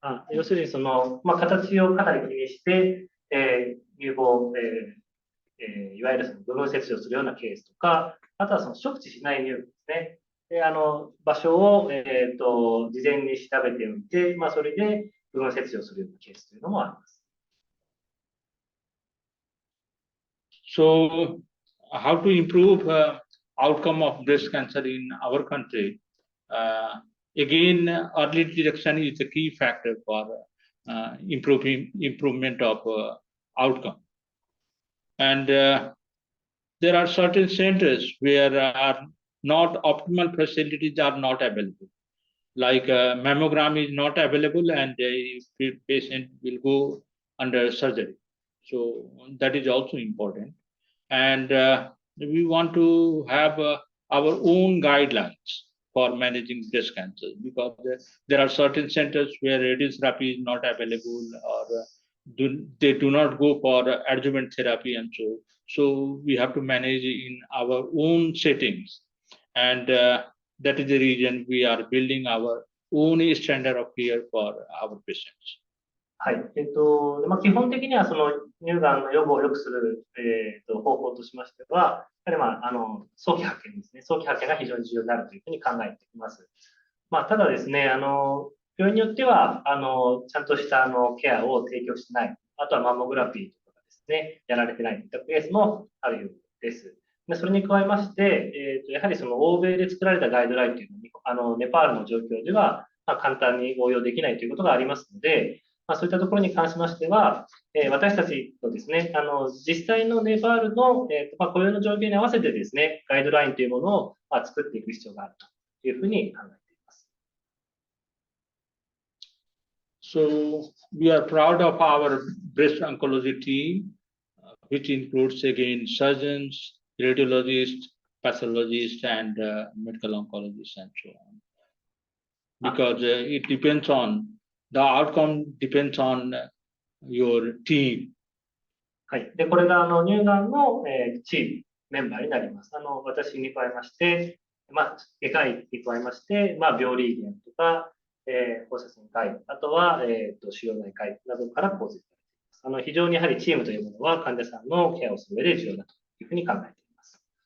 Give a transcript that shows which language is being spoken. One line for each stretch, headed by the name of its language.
Japanese: 要するに形をかなり気にして、乳房、いわゆる部分切除するようなケースとか、あとは触知しない乳房ですね。で場所を、事前に調べておいて、それで部分切除するようなケースというのもあります。
English: So, how to improve outcome of breast cancer in our country? Again, early detection is a key factor for improvement of outcome. And there are certain centers where not optimal facilities are not available. Like mammogram is not available, and the patient will go under surgery. So that is also important. And we want to have our own guidelines for managing breast cancer, because there are certain centers where radiotherapy is not available, or they do not go for adjuvant therapy, and so we have to manage in our own settings. And that is the reason we are building our own standard of care for our patients.
Japanese: はい。基本的には乳がんの予防を良くする、方法としましては、やはり早期発見ですね。早期発見が非常に重要になるというふうに考えています。ただですね、病院によっては、ちゃんとしたケアを提供してない。あとはマンモグラフィーとかですね、やられてないといったケースもあるようです。でそれに加えまして、やはり欧米で作られたガイドラインというのに、ネパールの状況では、簡単に応用できないということがありますので、そういったところに関しましては、私たちとですね、実際のネパールの、雇用の状況に合わせてですね、ガイドラインというものを、作っていく必要があるというふうに考えています。
English: So we are proud of our breast oncology team, which includes again surgeons, radiologists, pathologists, and medical oncologists, and so on. Because it depends on the outcome depends on your team.
Japanese: はい。で、これが乳がんの、チーム、メンバーになります。私に加えまして、外科医に加えまして、病理医であるとか、放射線科医、あとは、腫瘍内科医などから構成されています。非常にやはりチームというものは患者さんのケアをする上で重要だというふうに考えています。